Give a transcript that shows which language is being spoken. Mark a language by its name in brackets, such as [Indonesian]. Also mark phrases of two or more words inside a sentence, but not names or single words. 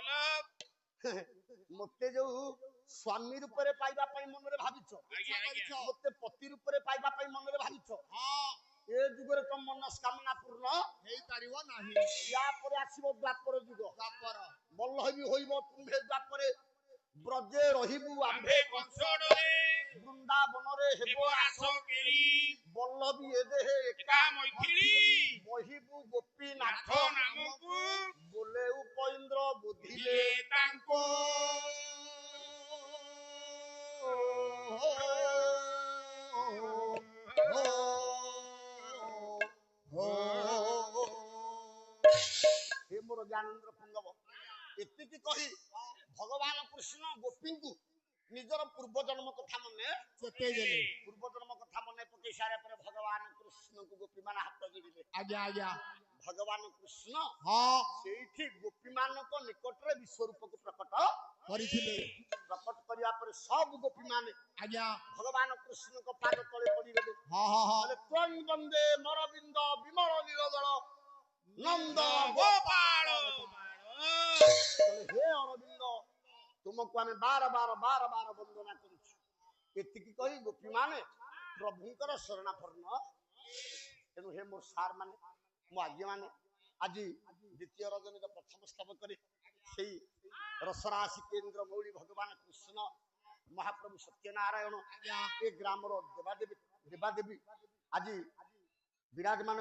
[Odia] ମତେ ଜୋ ସ୍ୱାମୀ ରୂପ ରେ ପାଇବା ପଇ ମନ ରେ ଭାବିଛୋ ମତେ ପତି ରୂପ ରେ ପାଇବା ପଇ ମନ ରେ ଭାବିଛୋ हाँ ଏ ଜୁଗ ରେ ତମ ମନସ୍କାମନା ପୂର୍ଣ୍ଣ ହେଇ ପାରିବୋ ନାହି ୟା ପର ଆସିବୋ ଦ୍ୱାପର ଜୁଗ द्वापर ବଲ୍ଲଭୀ ହୋଇବୋ ତୁମ୍ହେ ଦ୍ୱାପରେ ବ୍ରଜେ ରହିବୁ ଆମ୍ଭେ ଆମ୍ଭେ କଂସରେ ବୃନ୍ଦାବନ ରେ ହେବୋ ହେବ आस ଆସ କେଳି ବଲ୍ଲଭୀ ଏ ଦେହେ ଏକା ମୈଥିଳି ମହିବୁ ଗୋପୀ ନାଥ नाथ ନାମକୁ ବୋଲେ ଉପୈନ୍ଦ୍ର ବୁଧିଲେ ଦିଲେ ତାଙ୍କୁ ହେ ମୋର ଜ୍ଞାନେନ୍ଦ୍ର ପୁଙ୍ଗବ ଏତିକି କହି ଭଗବାନ କୃଷ୍ଣ ଗୋପୀ କୋ ନିଜର ପୂର୍ବ ଜନ୍ମ କଥା ମନେ ଚେତେ ଗେଲେ ପୂର୍ବ ଜନ୍ମ କଥା ମନେ ପକଇ ସାରେ ପର ଭଗବାନ କୃଷ୍ଣ କୋ ଗୋପୀ ମାନ ହାତ ଯୋଡ଼ିଲେ ଆଜ୍ଞା ଆଜ୍ଞା ଭଗବାନ କୃଷ୍ଣ हाँ ସେଠି ଗୋପୀ ମାନକ ନିକଟ ରେ ବିଶ୍ୱ ରୂପ କୋ ପ୍ରକଟ करिथिले ପ୍ରକଟ କରିୟା ପର ସବ ଗୋପୀ ମାନେ आज्ञा ଭଗବାନ କୃଷ୍ଣ କୋ ପାଦ ତଳେ ପଡ଼ି ଗଲେ ହଁ ହଁ ହଁ ବୋଲେ ତ୍ୱଂ ବନ୍ଦେ ମରବିନ୍ଦ ବିମଳ ନୀଳଦଳ ନନ୍ଦ ଗୋପାଳ ବୋଲେ ହେ ଅରବିନ୍ଦ ତୁମକୋ ଆମେ ବାର ବାର ବନ୍ଦନା କରୁଛୁ ଏତିକି କହି ଗୋପୀ ମାନେ ପ୍ରଭୁଙ୍କର ଶରଣାପନ୍ନ ତେଣୁ ହେ ମୋର ସାର ମାନେ ମୋ ଆଜ୍ଞା ମାନେ ଆଜ ଦ୍ୱିତୀୟ ରଜନୀ ପ୍ରଥମ ସ୍ତବ କରେ ସେଇ ରସରାଶି କେନ୍ଦ୍ର ମୌଳି ଭଗବାନ କୃଷ୍ଣ ମହାପ୍ରଭୁ ସତ୍ୟନାରାୟଣ ଏ ଗ୍ରାମର ଦେବାଦେବୀ ଆଜ ବିରାଜମାନ